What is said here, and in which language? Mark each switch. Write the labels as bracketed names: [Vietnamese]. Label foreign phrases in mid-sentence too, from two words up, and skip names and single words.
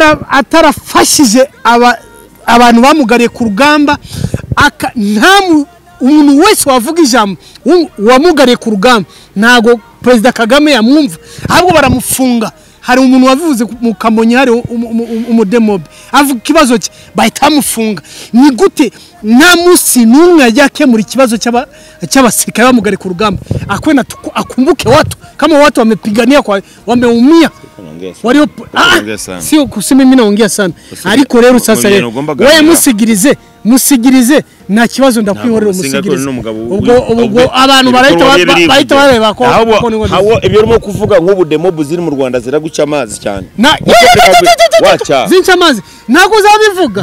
[Kinyarwanda] atarafashije abantu bamugariye ku rugamba umuntu wese wavuga ijambo wamugariye ku rugamba ntago Perezida Kagame yamwumva ahubwo baramufunga. Hari umuntu wabivuze mu Kamonyi hari umudemobe avuga ikibazo cye bahita bamufunga. Ni gute nta musi n'umwe ajya kemura ikibazo cy'abasirikare bamugariye ku rugamba? [Swahili] Akwenda akumbuke watu kama watu wamepigania kwa wameumia walio sio kusema mimi naongea sana [Kinyarwanda] ariko rero [Swahili] sasa wewe [Kinyarwanda] musigirize nta kibazo ndakwihorera musigirize ubwo abantu bahita bareba ko hawo ibyo urimo kuvuga nk'ubu demobu ziri mu Rwanda ziraguca amazi cyane wacha zinca amazi ntago zabivuga